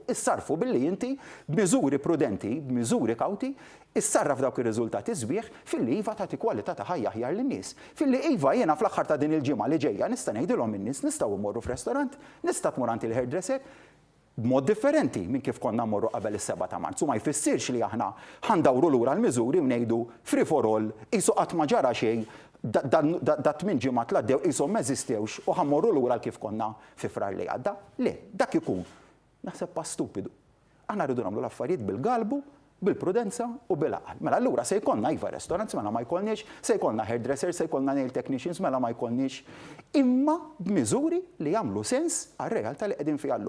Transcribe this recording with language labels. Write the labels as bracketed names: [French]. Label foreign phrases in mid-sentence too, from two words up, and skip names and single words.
[Maltese] Issarfu billi inti b'miżuri prudenti, b'miżuri kawti, issarraf dawk ir-riżultati sbieħ filli iva tagħti kwalità ta' ħajja aħjar lin-nies. Filli iva jiena fl-aħħar ta' din il-ġimgħa li ġejja nista' ngħidilhom in-nies nistgħu mmorru f'restorant, nista' tmur għand il-hairdresser b'mod differenti minn kif konna mmorru qabel is-7 ta' Marzu. Ma jfissirx li aħna ħandawru lura l-miżuri u ngħidu [English] free for all [Maltese] isu qatt ma ġara xejn da 8 ġimgħat l-għaddew qishom ma eżistewx u ħammorru lura kif konna fi frar li għadda. Le, dak ikun naħseb pa' stupidu. Aħna rridu nagħmlu l-affarijiet bil-galbu, bil-prudenza u bil-aqal. Mela allura se jkollna iva restaurants mela ma jkollniex, se jkollna hairdressers, se jkollna nail technicians mela ma jkollniex, imma b'miżuri li jagħmlu sens għar-realtà li qegħdin fiha llum.